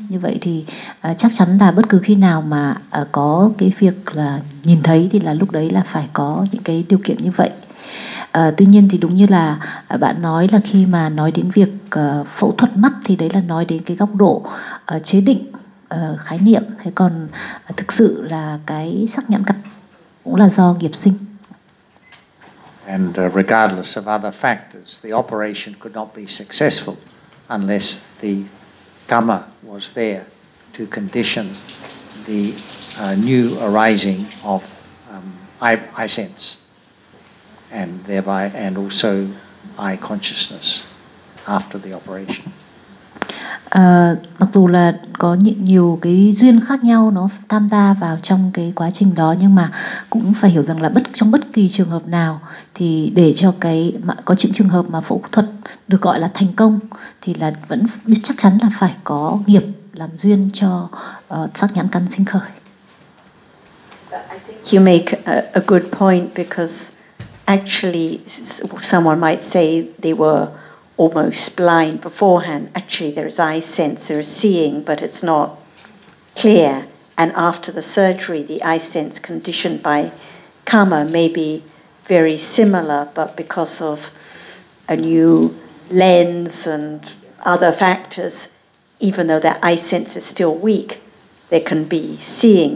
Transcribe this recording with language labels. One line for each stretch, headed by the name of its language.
Vietnamese: Như vậy thì chắc chắn là bất cứ khi nào mà có cái việc là nhìn thấy thì là lúc đấy là phải có những cái điều kiện như vậy. Tuy nhiên thì đúng như là bạn nói là khi mà nói đến việc phẫu thuật mắt thì đấy là nói đến cái góc độ chế định khái niệm. Thế còn thực sự là cái sắc nhãn căn cũng là do nghiệp sinh.
English: And regardless of other factors, the operation could not be successful unless the karma was there to condition the new arising of eye sense. And thereby, and also eye consciousness after the operation.
Vietnamese: Mặc dù là có nhiều cái duyên khác nhau nó tham gia vào trong cái quá trình đó, nhưng mà cũng phải hiểu rằng là trong bất kỳ trường hợp nào thì để cho có những trường hợp mà phẫu thuật được gọi là thành công thì là vẫn chắc chắn là phải có nghiệp làm duyên cho sắc nhãn căn sinh khởi.
English: I think you make a good point, because actually, someone might say they were almost blind beforehand. Actually, there is eye sense, there is seeing, but it's not clear. And after the surgery, the eye sense conditioned by karma may be very similar, but because of a new lens and other factors, even though their eye sense is still weak, there can be seeing.